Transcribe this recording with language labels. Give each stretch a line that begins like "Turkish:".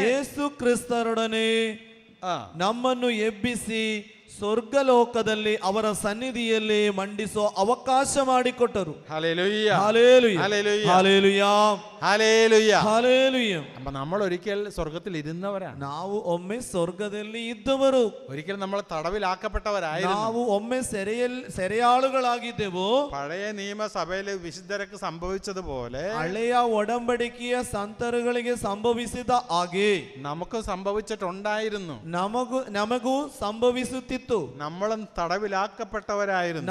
Kannada: ಯೇಸು ಕ್ರಿಸ್ತರೊಡನೆ ನಮ್ಮನ್ನು ಎಬ್ಬಿಸಿ ಸ್ವರ್ಗಲೋಕದಲ್ಲಿ ಅವರ ಸನ್ನಿಧಿಯಲ್ಲಿ ಮಂಡಿಸೋ ಅವಕಾಶ ಮಾಡಿಕೊಟ್ಟರು.
Malayalam: Hallelujah, hallelujah, hallelujah, hallelujah, hallelujah, hallelujah. അപ്പൊ നമ്മൾ ഒരിക്കൽ സ്വർഗത്തിൽ ഇരുന്നവരാണ്.
Kannada: ನಾವು ಒಮ್ಮೆ ಸ್ವರ್ಗದಲ್ಲಿ ಇದ್ದವರು.
Malayalam: ഒരിക്കൽ നമ്മൾ തടവിലാക്കപ്പെട്ടവരായിരുന്നു.
Kannada: ನಾವು ಒಮ್ಮೆ ಸೆರೆಯಾಳುಗಳಾಗಿದ್ದೆವು.
Malayalam: പഴയ നിയമസഭയിലെ വിശുദ്ധർക്ക് സംഭവിച്ചതുപോലെ
Kannada: ಹಳೆಯ ಒಡಂಬಡಿಕೆಯ ಸಂತರುಗಳಿಗೆ ಸಂಭವಿಸಿದ ಹಾಗೆ
Malayalam: നമുക്ക് സംഭവിച്ചിട്ടുണ്ടായിരുന്നു.
Kannada: ನಮಗೂ ಸಂಭವಿಸುತ್ತಿತ್ತು.
Malayalam: നമ്മളും തടവിലാക്കപ്പെട്ടവരായിരുന്നു.